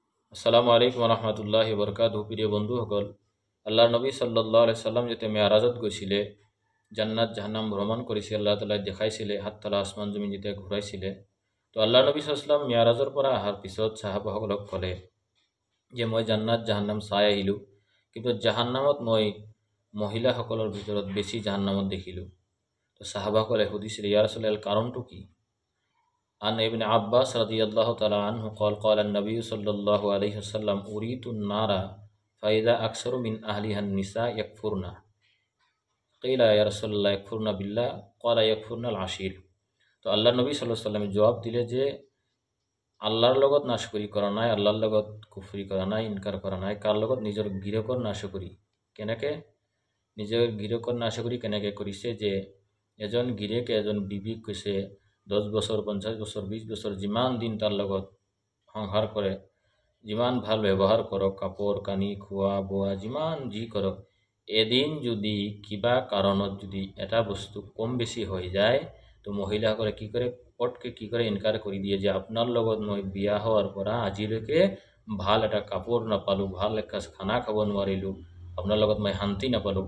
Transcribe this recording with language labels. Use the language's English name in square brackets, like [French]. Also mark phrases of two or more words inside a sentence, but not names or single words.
[Arabic] السلام عليكم رحمة الله بركاته. [Assamese] প্রিয় বন্ধুসকল, আল্লাহর নবী [Arabic] صلى الله عليه سلم [Assamese] যেতে মেয়ারাজত গৈছিলে, জান্নাত জাহান্নাম ভ্রমণ কৰিছে, আল্লাহ তাআলাই দেখাইছিলে, হাততলা আসমান জমিন যেতিয়া ঘূৰাইছিলে। তো আল্লাহ নবী [Arabic] صلى الله عليه سلم [Assamese] মেয়াৰাজৰ পৰা অহাৰ পিছত সাহাবাসকলক ক'লে যে মই জান্নাত জাহান্নাম চাই আহিলোঁ, কিন্তু জাহান্নামত মই মহিলাসকলৰ ভিতৰত বেছি জাহান্নামত দেখিলোঁ। তো সাহাবাসকলে সুধিছিলে, [Arabic] يا رسول الله, [Assamese] কাৰণটো কি? [Arabic] عن ابن عباس رضي الله تعالى عنه قال قال النبي صلى الله عليه وسلم أريد النار فإذا أكثر من أهلها النساء يكفرن قيل يا رسول الله يكفرن بالله قال يكفرن العشير। [Assamese] তো আল্লাহ নবী [Arabic] صلى الله عليه وسلم [Assamese] জবাব দিলে যে আল্লাহর লগত নাশকরি করা নাই, আল্লাহর লগত কুফরি করা নাই, ইনকার করা নাই, কার লগত নিজৰ গিৰকৰ নাশকৰি। কেনেকৈ নিজৰ গিৰকৰ নাশকৰি কেনেকৈ কৰিছে? যে এজন গিৰেকে এজন বিবিক কৈছে 10 বছৰ 50 বছৰ 20 বছৰ যিমান দিন তাৰ লগত সংসাৰ কৰে, যিমান ভাল ব্যৱহাৰ কৰক, কাপোৰ কানি খোৱা বোৱা যিমান যি কৰক, এদিন যদি কিবা কাৰণত যদি এটা বস্তু কম বেছি হৈ যায়, তো মহিলাসকলে কি কৰে, পটকে কি কৰে, ইনকাৰ কৰি দিয়ে যে আপোনাৰ লগত মই বিয়া হোৱাৰ পৰা আজিলৈকে ভাল এটা কাপোৰ নাপালোঁ, ভাল এসাঁজ খানা খাব নোৱাৰিলোঁ, আপোনাৰ লগত মই শান্তি নাপালোঁ।